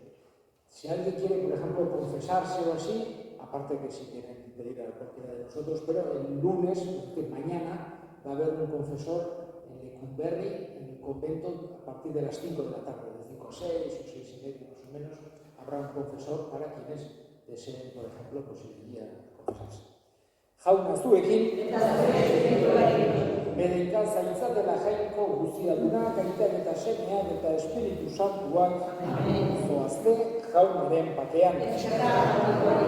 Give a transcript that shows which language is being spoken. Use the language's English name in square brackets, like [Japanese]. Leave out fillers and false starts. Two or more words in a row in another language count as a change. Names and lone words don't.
[Spanish] Si alguien quiere, por ejemplo, confesarse o así, aparte que si quieren pedir a cualquiera de nosotros, pero el lunes, es decir, mañana, va a haber un confesor en Lecumberri, en el convento, a partir de las 5 de la tarde, de 5 a 6 o 6 y media más o menos, habrá un confesor para quienes deseen, por ejemplo, pues el día confesarse. [Basque] Jauna zuekin, berenka zaintzatela jainko guztiadunak, aitak eta semeak eta Espiritu Santuak, zoazte jaunaren batean.